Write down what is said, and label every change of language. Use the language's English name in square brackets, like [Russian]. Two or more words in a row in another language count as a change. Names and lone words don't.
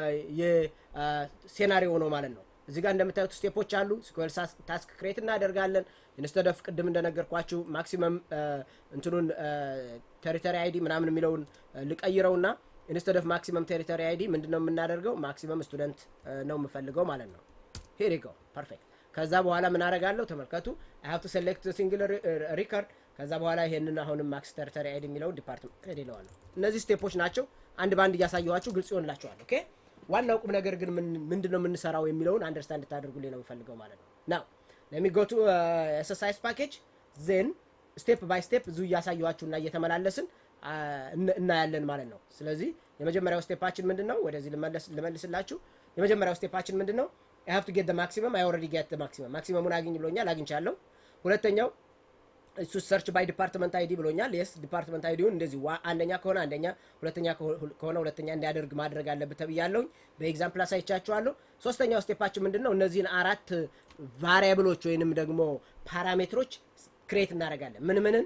[Amharic] የሴናሪዮ ነው ማለት ነው። እዚህ ጋር እንደምታዩት ስቴፖች አሉ። [English] SQL task create [Amharic] እናደርጋለን። [English] instead of [Amharic] ቅድም እንደነገርኳችሁ ማክሲመም እንትኑን [English] territory ID [Amharic] ምናምን የሚለውን ልቀይረውና [English] instead of maximum territory ID [Amharic] ምንድነው የምናደርገው? [English] maximum student [Amharic] ነው የምፈልገው ማለት ነው። [English] here you go perfect። [Amharic] ከዛ በኋላ ምን አደርጋለሁ? ተመልከቱ [English] I have to select a single record [Amharic] ከዛ በኋላ ይሄንን አሁንም [English] max territory ID [Amharic] የሚለው [English] department ID [Amharic] ይለዋለሁ። እነዚህ ስቴፖች ናቸው። አንድ ባንድ እያሳየኋችሁ ግልጽ ይሆንላችኋል። ኦኬ ዋናው ቁም ነገር ግን ምንድነው የምንሰራው የሚለውን አንደርስታንድ ታደርጉልኝ ነው የምፈልገው ማለት ነው። ናው [English] let me go to SSIS package then step by step [Amharic] እዚሁ እያሳየኋችሁና እየተመላለስን እናያለን ማለት ነው። ስለዚህ የመጀመሪያው ስቴፓችን ምንድነው? ወደዚህ ልመልስላችሁ። የመጀመሪያው ስቴፓችን ምንድነው? [English] I have to get the maximum. I already get the maximum. [Amharic] ማክሲመሙን አግኝ ብሎኛል፣ አግኝቻለሁ። ሁለተኛው እሱ [English] search by department ID [Amharic] ብሎኛል። [English] yes department ID [Amharic] እንደዚህ አንደኛ ከሆነ አንደኛ፣ ሁለተኛ ከሆነ ሁለተኛ እንዲያደርግ ማድረግ አለበት ተብያለሁ። በኤግዛምፕል አሳይቻችኋለሁ። ሶስተኛው ስቴፓችን ምንድነው? እነዚህን አራት ቫሪያብሎች ወይንም ደግሞ ፓራሜትሮች ክሬት እናደርጋለን። ምንን?